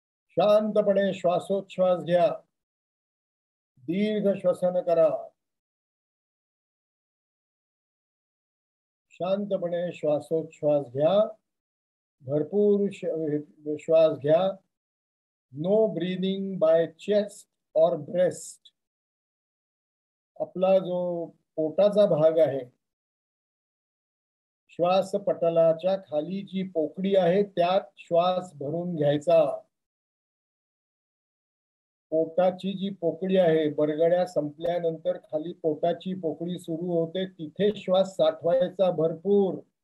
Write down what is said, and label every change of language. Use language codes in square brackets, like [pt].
[mr] शांतपणे श्वासोच्छ्वास घ्या. दीर्घ श्वसन करा. शांतपणे श्वासोच्छ्वास घ्या. भरपूर श्वास घ्या. [en] no breathing by chest [hi] और [en] Breast. [mr] आपला जो पोटाचा भाग आहे, श्वास पटलाच्या खाली जी पोकळी आहे त्यात श्वास भरून घ्यायचा. पोटाची जी पोकळी आहे, बरगड्या संपल्यानंतर खाली पोटाची पोकळी सुरू होते, तिथे श्वास साठवायचा भरपूर.